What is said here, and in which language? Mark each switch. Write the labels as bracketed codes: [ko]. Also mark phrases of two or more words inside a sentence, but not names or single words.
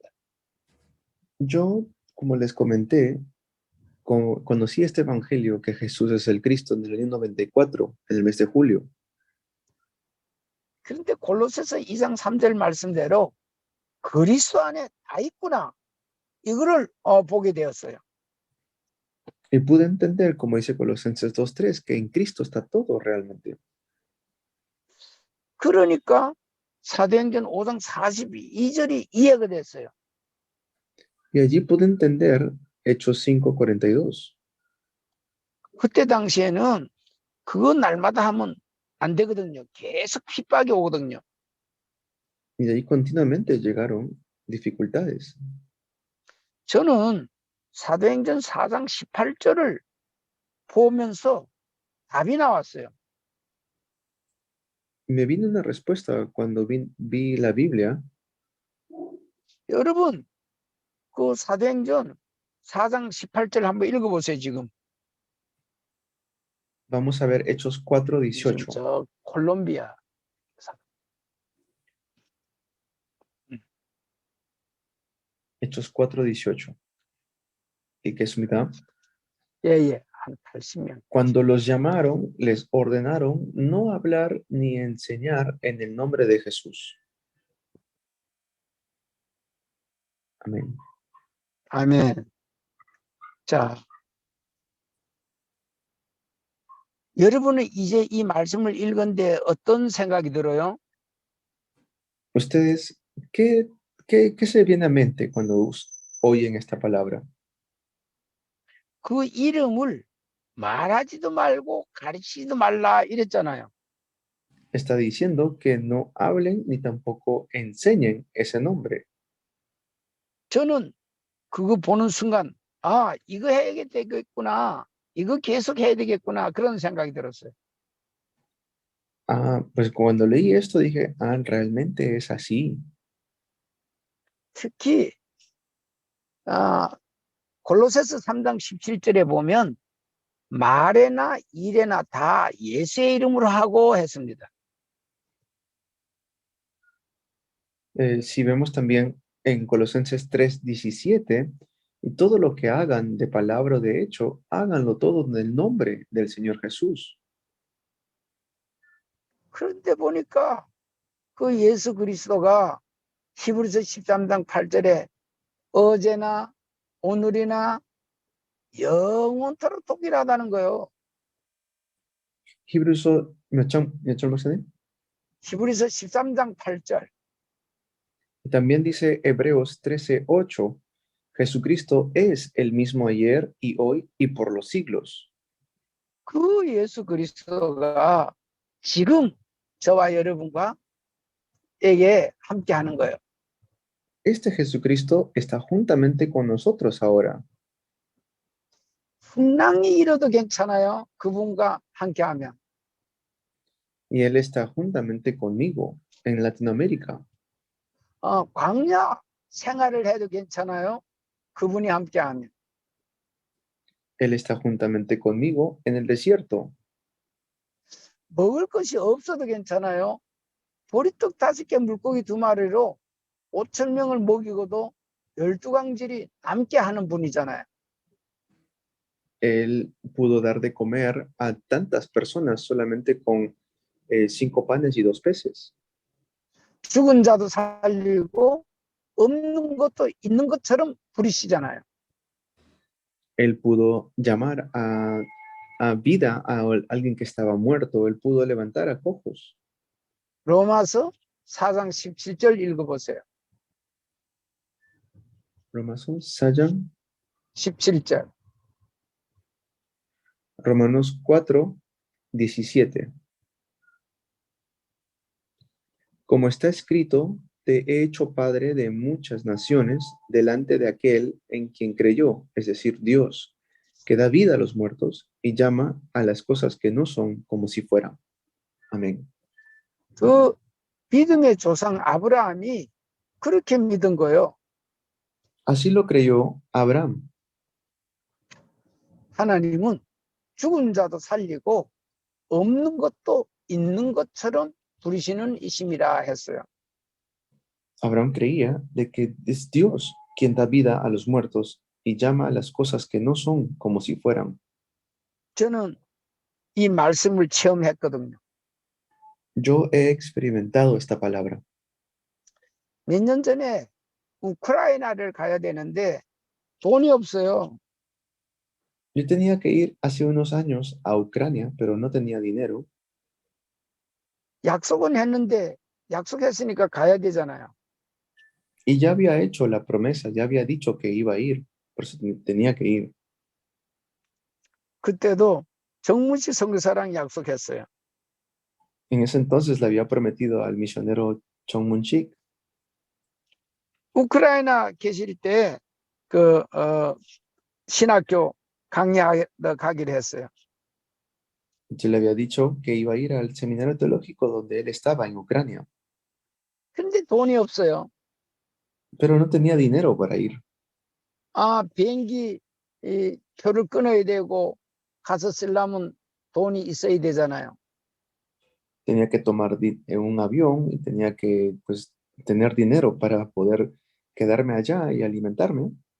[es] Yo, como les comenté, conocí este evangelio que Jesús es el Cristo en el año 94, en el mes de julio. [ko] 그런데 골로새서 2장 3절 말씀대로 그리스도 안에 다 있구나. 이거를 보게 되었어요. [es] Y pude entender, como dice Colosenses 2:3, que en Cristo está todo realmente. [ko] 그러니까 사도행전 5장 42절이 이해가 됐어요. [es] Y allí pude entender Hechos 5:42. [ko] 그때 당시에는 그거 날마다 하면 안 되거든요. 계속 핍박이 오거든요. [es] Y de ahí continuamente llegaron dificultades. [ko] 저는 사도행전 4장 18절을 보면서 답이 나왔어요. [es] Me vino una respuesta cuando vi la Biblia. [ko] 여러분, 그 사도행전 4장 18절 한번 읽어보세요, 지금. [es] Vamos a ver Hechos 4:18. [ko] 저 콜롬비아. [es] Hechos 4:18. ¿Y qué es mitad? [ko] 예, 한 80명. [es] Cuando los llamaron, les ordenaron no hablar ni enseñar en el nombre de Jesús. Amén. [ko] 아멘. 자, 여러분은 이제 이 말씀을 읽은데 어떤 생각이 들어요? [es] Ustedes, ¿qué se viene a mente cuando oyen esta palabra? [ko] 그 이름을 말하지도 말고 가르치지도 말라 이랬잖아요. [es] Está diciendo que no hablen ni tampoco enseñen ese nombre. [ko] 저는 그거 보는 순간 이거 해야 되겠구나. 이거 계속 해야 되겠구나. 그런 생각이 들었어요. [es] Pues cuando leí esto dije, realmente es así. [ko] 특히 골로새서 3장 17절에 보면 말에나 일에나 다 예수의 이름으로 하고 했습니다. [es] Si vemos también en Colosenses 3:17, y todo lo que hagan de palabra o de hecho, háganlo todo en el nombre del Señor Jesús. [ko] 그런데 보니까 그 예수 그리스도가 히브리서 13장 8절에 어제나 오늘이나 영원토록 동일하다는 거예요. [es] Hebreos, ¿me echó [ko] 히브리서 13장 8절. [es] También dice Hebreos 13:8, Jesucristo es el mismo ayer y hoy y por los siglos. [ko] 그 예수 그리스도가 지금 저와 여러분과 에게 함께 하는 거예요. [es] Este Jesucristo está juntamente con nosotros ahora. [ko] 풍랑이 일어도 괜찮아요. 그분과 함께 하면. [es] Y Él está juntamente conmigo en Latinoamérica. [ko] 광야 생활을 해도 괜찮아요. 그분이 함께 하면. [es] Él está juntamente conmigo en el desierto. [ko] 먹을 것이 없어도 괜찮아요. 보리떡 5개 물고기 2마리로 5,000명을 먹이고도 12광질이 남게 하는 분이잖아요. [es] Él pudo dar de comer a tantas personas solamente con 5 panes y 2 peces. [ko] 죽은 자도 살리고 없는 것도 있는 것처럼 부리시잖아요. [es] Él pudo llamar a vida a alguien que estaba muerto. Él pudo levantar a cojos. [ko] 로마서 4장 17절 읽어보세요. [es] Romanos 4, [ko] 17절. [es] Romanos 4:17. Como está escrito, te he hecho padre de muchas naciones delante de aquel en quien creyó, es decir, Dios, que da vida a los muertos y llama a las cosas que no son como si fueran. Amén. [ko] 그 믿음의 조상 아브라함이 그렇게 믿은 거예요. [es] Así lo creyó Abraham. [ko] 하나님은 죽은 자도 살리고 없는 것도 있는 것처럼 부리시는 이심이라 했어요. [es] Abraham creía de que es Dios quien da vida a los muertos y llama a las cosas que no son como si fueran. [ko] 저는 이 말씀을 체험했거든요. [es] Yo he experimentado esta palabra. [ko] 몇 년 전에 우크라이나를 가야 되는데 돈이 없어요. [es] Yo tenía que ir hace unos años a Ucrania, pero no tenía dinero. [ko] 약속은 했는데 약속했으니까 가야 되잖아요. [es] Y ya había hecho la promesa, ya había dicho que iba a ir, por eso tenía que ir. [ko] 그때도 정문식 선교사랑 약속했어요. [es] En ese entonces le había prometido al misionero Chong Mun-sik. [ko] 우크라이나 계실 때 그 신학교 강의하러 가기로 했어요. [es] Yo le había dicho que iba a ir al seminario teológico donde él estaba en Ucrania, [ko] 근데 돈이 없어요. [es] pero no tenía dinero para ir. [ko] 비행기 표를 끊어야 되고 가서 쓰려면 돈이 있어야 되잖아요. [es] Tenía que tomar un avión y tenía que pues tener dinero para poder quedarme allá y alimentarme.